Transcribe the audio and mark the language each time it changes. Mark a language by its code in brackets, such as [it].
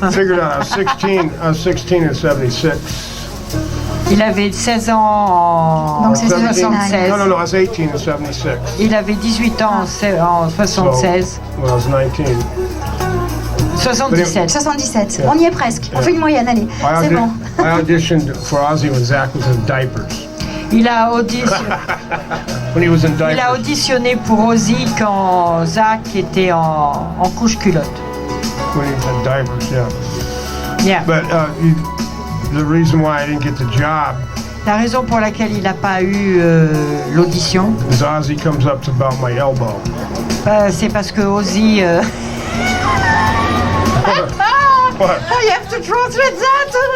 [en] Figured out. I was 16 in 76. [fr] Il avait 16 ans en Donc c'est 76. [en] No, I was 18 in 76. [fr] Il avait 18 ans en 76. [en] When I was 19. 77. [fr] 77. On y est presque. On fait une moyenne, allez. C'est bon. [en] I auditioned for Ozzy when Zach was in diapers. [fr] Il a auditionné. [en] When he was in [fr] Il a [en] diapers. [fr] auditionné pour Ozzy quand Zach était en couche-culotte. [en] When he was in diapers, yeah. Yeah. But the reason why I didn't get the job [fr] La raison pour laquelle il n'a pas eu l'audition, [en] is Ozzy comes up to about my elbow. [fr] c'est parce que Ozzy... [en] What? You have to translate that.